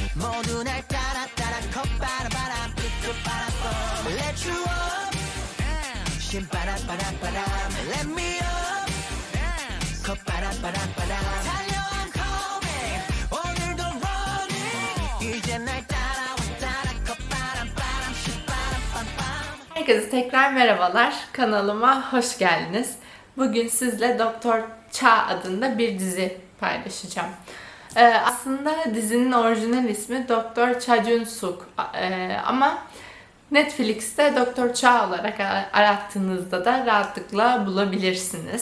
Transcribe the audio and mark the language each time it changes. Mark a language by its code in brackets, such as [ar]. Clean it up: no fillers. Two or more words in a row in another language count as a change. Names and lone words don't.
[ko] 모두 날 따라 따라 콧바람 삐뚤바람 [en] Let you up [ko] 신바람바람바람 [en] Let me up [ko] 콧바람바람바람 달려 [en] I'm coming [ko] 오늘도 running 이제 날 따라와 따라 콧바람바람 신바람밤밤. [tr] Herkese tekrar merhabalar. Kanalıma hoş geldiniz. Bugün sizle Doktor Cha adında bir dizi paylaşacağım. Aslında dizinin orijinal ismi Doktor Cha Jun-suk ama Netflix'te Doktor Cha olarak arattığınızda da rahatlıkla bulabilirsiniz.